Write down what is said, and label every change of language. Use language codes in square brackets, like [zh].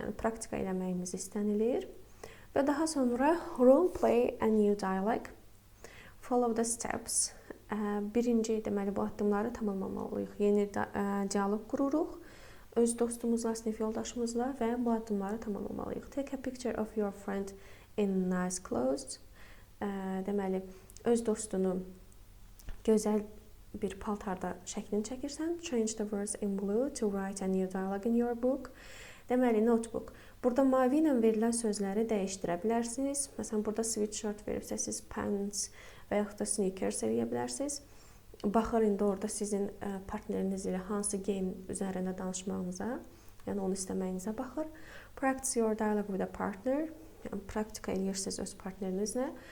[az] Yəni praktika eləməyimiz istənilir. Və daha sonra [en] role play a new dialogue. Follow the steps. [az] Birinci deməli bu addımları tamamlamalıyıq. Yeni dialoq qururuq. Öz dostumuzla, sinif yoldaşımızla və bu addımları tamamlamalıyıq. [en] Take a picture of your friend in nice clothes. [az] Deməli, öz dostunu gözəl bir paltarda şəklini çəkirsən. [en] Change the words in blue to write a new dialogue in your book. [az] Deməli, notebook. Burada mavi ilə verilən sözləri dəyişdirə bilərsiniz. Məsələn, burada sweatshirt veribsə, siz pants və yaxud da sneakers eləyə bilərsiniz. Baxır indi orada sizin partneriniz ilə hansı geyim üzərində danışmağınıza, yəni onu istəməyinizə baxır. [en] Practice your dialogue with a partner. [az] Yəni, praktika edirsiniz öz partnerinizlə.